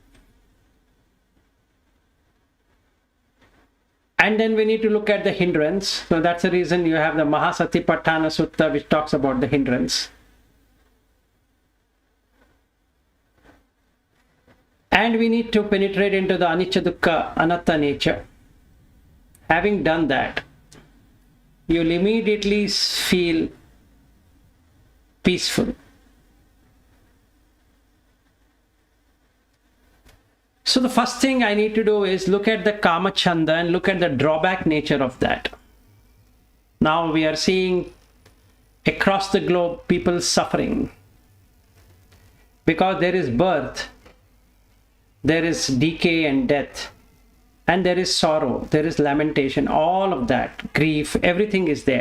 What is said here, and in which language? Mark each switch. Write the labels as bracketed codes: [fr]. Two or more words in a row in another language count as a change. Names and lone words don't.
[en] And then we need to look at the hindrance. So that's the reason you have the Mahasatipatthana Sutta, which talks about the hindrance. And we need to penetrate into the [pi] anicca dukkha anatta [en] nature. Having done that, you'll immediately feel peaceful. So the first thing I need to do is look at the [pi] kama chanda [en] and look at the drawback nature of that. Now we are seeing across the globe people suffering because there is birth, there is decay and death, and there is sorrow, there is lamentation, all of that, grief, everything is there.